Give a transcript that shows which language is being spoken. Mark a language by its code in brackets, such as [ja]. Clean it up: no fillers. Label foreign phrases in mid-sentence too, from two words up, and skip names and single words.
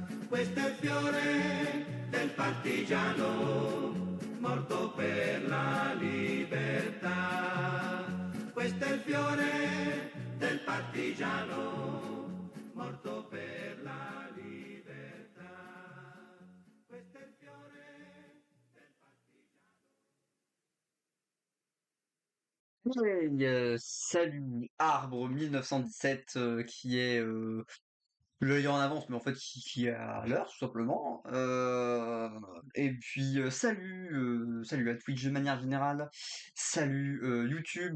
[it] Questo è il fiore del partigiano, morto per la libertà. Questo è il fiore del partigiano, morto per la libertà. Questo è il fiore del [fr] Hey, salut Arbre 1917 qui est l'œil en avance mais en fait qui est à l'heure tout simplement. Et puis salut à Twitch de manière générale, salut YouTube.